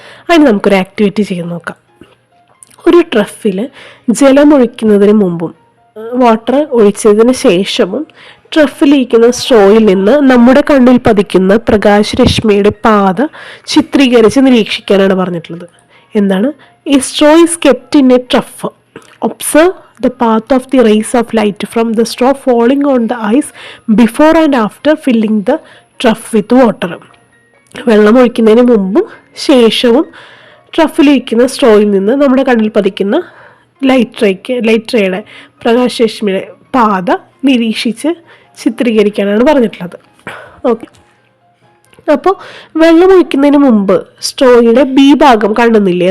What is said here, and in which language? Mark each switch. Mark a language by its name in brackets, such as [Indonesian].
[Malayalam] അതിന് നമുക്കൊരു ആക്ടിവിറ്റി ചെയ്ത് നോക്കാം. ഒരു ട്രഫിൽ ജലം ഒഴിക്കുന്നതിന് മുമ്പും വാട്ടർ ഒഴിച്ചതിന് ശേഷവും ട്രഫിലിരിക്കുന്ന സ്ട്രോയിൽ നിന്ന് നമ്മുടെ കണ്ണിൽ പതിക്കുന്ന പ്രകാശരശ്മിയുടെ പാത ചിത്രീകരിച്ച് നിരീക്ഷിക്കാനാണ് പറഞ്ഞിട്ടുള്ളത്. എന്താണ്? [English] ഈ straw is kept in a trough. Observe the path of the rays of light from the straw falling on the ice before and after filling the trough with water. [Malayalam] വെള്ളം ഒഴിക്കുന്നതിന് മുമ്പും ശേഷവും ട്രഫിലിരിക്കുന്ന സ്ട്രോയിൽ നിന്ന് നമ്മുടെ കണ്ണിൽ പതിക്കുന്ന ലൈറ്റ് റേയുടെ പ്രകാശരശ്മിയുടെ പാത നിരീക്ഷിച്ച് ചിത്രീകരിക്കാനാണ് പറഞ്ഞിട്ടുള്ളത്. ഓക്കെ, അപ്പോൾ വെള്ളം ഒഴിക്കുന്നതിന് മുമ്പ് സ്ട്രോയുടെ ബി ഭാഗം കാണുന്നില്ലേ?